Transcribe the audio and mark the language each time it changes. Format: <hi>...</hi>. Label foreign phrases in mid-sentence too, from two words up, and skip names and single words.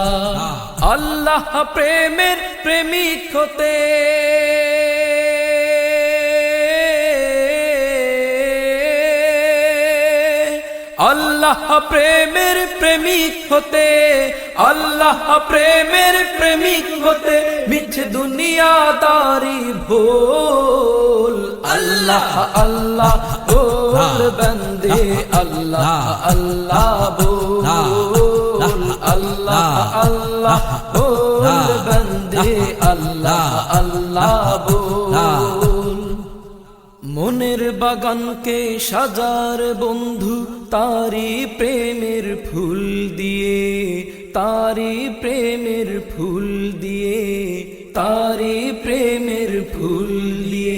<bn>আল্লাহ প্রেমের প্রেমিক হতে, আল্লাহ প্রেমের প্রেমিক হতে, আল্লাহ প্রেমের প্রেমিক হতে মিছে দুনিয়াদারি ভুল।</bn> <hi>আল্লাহ আল্লাহ बोल बंदे, अल्लाह अल्लाह बोल। अल्लाह अल्लाह बोल बंदे, अल्लाह अल्लाह बोल।</hi> <bn>মনের বাগানকে সাজার বন্ধু তারি প্রেমের ফুল দিয়ে, তারি প্রেমের ফুল দিয়ে, তারি প্রেমের ফুল দিয়ে।</bn>